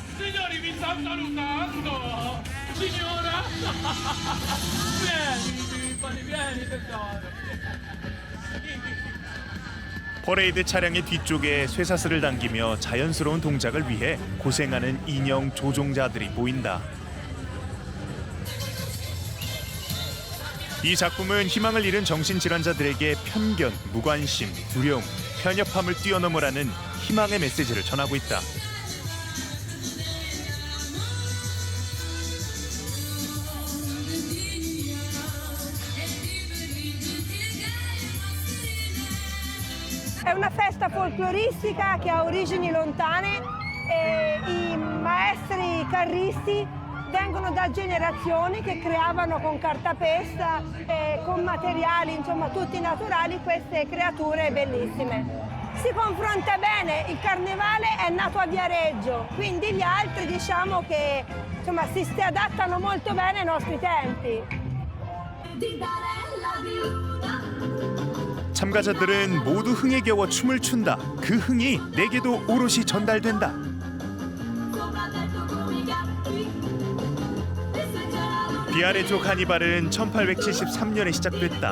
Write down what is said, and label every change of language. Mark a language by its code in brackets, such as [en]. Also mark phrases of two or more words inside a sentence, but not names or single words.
[ko] 퍼레이드 차량의 뒤쪽에 쇠사슬을 당기며 자연스러운 동작을 위해 고생하는 인형 조종자들이 보인다. 이 작품은 희망을 잃은 정신질환자들에게 편견, 무관심, 두려움, 편협함을 뛰어넘으라는 희망의 메시지를 전하고 있다. [it] È una festa folcloristica che ha origini lontane e i maestri carristi vengono da generazioni che creavano con cartapesta e con materiali, insomma, tutti naturali queste creature bellissime. Si confronta bene, il carnevale è nato a Viareggio, quindi gli altri diciamo che insomma, si adattano molto bene ai nostri tempi. [ko] 참가자들은 모두 흥에 겨워 춤을 춘다. 그 흥이 내게도 오롯이 전달된다. 비아레조 카니발은 1873년에 시작됐다.